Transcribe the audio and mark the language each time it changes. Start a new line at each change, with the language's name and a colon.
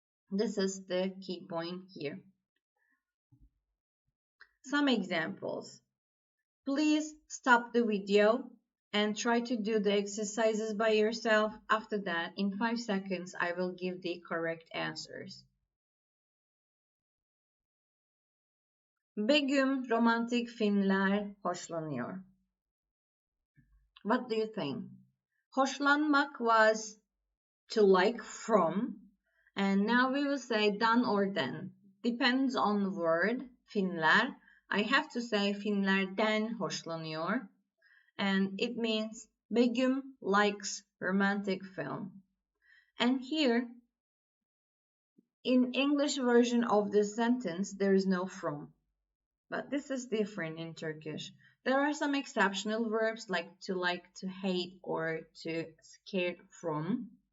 English: This is the key point here. Some examples. Please stop the video and try to do the exercises by yourself. After that, in 5 seconds, I will give the correct answers.
Turkish: Begüm romantik filmler hoşlanıyor.
English: What do you think? Hoşlanmak was to like from, and now we will say dan or den. Depends on the word, filmler. I have to say
Turkish: filmlerden hoşlanıyor.
English: And it means Begüm likes romantic film. And here, in English version of this sentence, there is no from. But this is different in Turkish. There are some exceptional verbs like, to hate, or to scared from.